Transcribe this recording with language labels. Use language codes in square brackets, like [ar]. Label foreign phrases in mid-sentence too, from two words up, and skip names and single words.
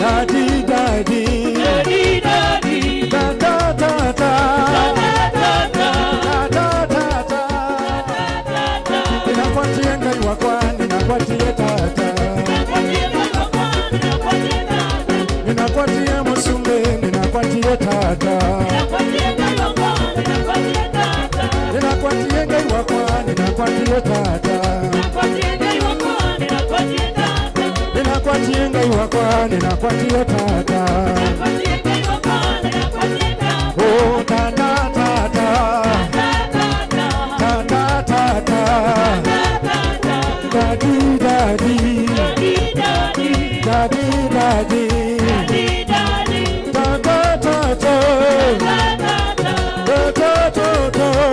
[en] daddy, daddy, daddy, daddy, da da da da, da da da da. [kam] Ninakuatia ngai wakwa, ninakuatia tata, ninakuatia musumbe, ninakuatia tata, ninakuatia ngai wakwa, ninakuatia tata. Ninakuatia ngai wakwa, ninakuatia tata. Oh tata tata, tata tata, [en] daddy daddy, daddy daddy, [kam] tata tata, tata tata.